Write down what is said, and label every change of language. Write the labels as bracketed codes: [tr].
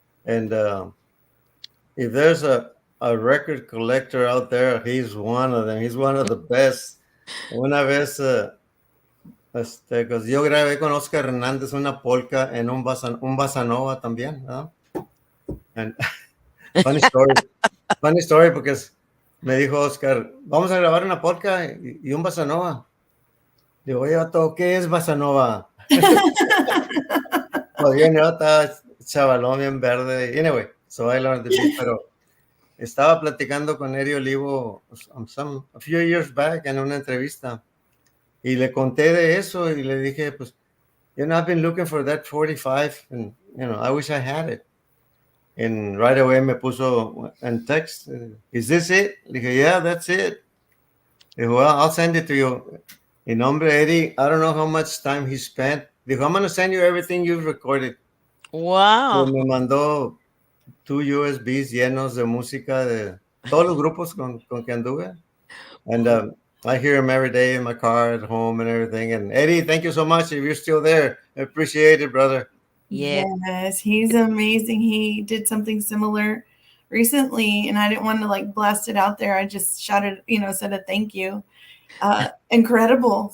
[en] And if there's a record collector out there, he's one of them. He's one of the best. [es] Una vez, yo grabé con Oscar Hernández una polka en un bossa nova también, ¿no? [en] And funny story, [es] porque me dijo Oscar, vamos a grabar una polka y un bossa nova. Digo, oye, Otto, ¿qué es Bossa Nova? Pues bien, yo estaba chavalón bien verde. [en] Anyway, so I learned the beat, [es] pero estaba platicando con [en] Eri Olivo a few years back [es] en una entrevista y le conté de eso y le dije, pues, [en] I've been looking for that 45 and, I wish I had it. And right away [es] me puso en [en] text, is this it? [es] Le dije, [en] yeah, that's it. [es] Dijo, [en] well, I'll send it to you. [es] Y hombre, [en] Eddie, I don't know how much time he spent. [es] Dijo, [en] I'm going to send you everything you've recorded. Wow. [es] Y me mandó 2 USBs llenos de música de todos los grupos con que anduve. [en] And I hear him every day in my car at home and everything. And Eddie, thank you so much. If you're still there, I appreciate it, brother. Yeah. Yes, he's amazing. He did something similar recently, and I didn't want to like blast it out there. I just shouted, said a thank you. Incredible.